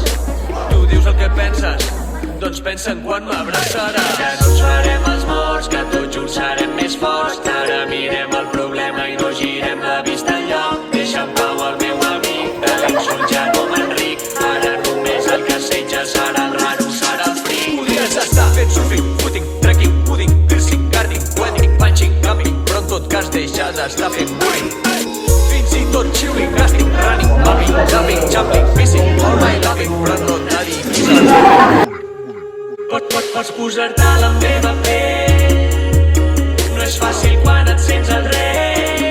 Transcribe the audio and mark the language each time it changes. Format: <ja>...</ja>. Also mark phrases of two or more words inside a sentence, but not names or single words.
<ca>Tu dius el que penses, doncs pensa en quan m'abraçaràs. Que no ens farem els morts, que tots junts serem més forts, que ara mirem el problema i no girem la vista enlloc. Deixa en pau el meu amic, de l'insult ja no m'enric. Ara només el que assetja serà el raro, serà el fric. Podries estar fent</ca> <en>surfing, footing, trekking, pudding, piercing, karting, wedding, punching, camping,</en> <ca>però en tot cas deixa d'estar fent bullying. Fins i tot</ca> <en>chilling, casting, running, bumping, jumping, jumping, pissing, all my loving,</en> <ca>però no et dediquis al bullying. Pots posar-te a la meva pell, no és fàcil quan et sents el rei,</ca>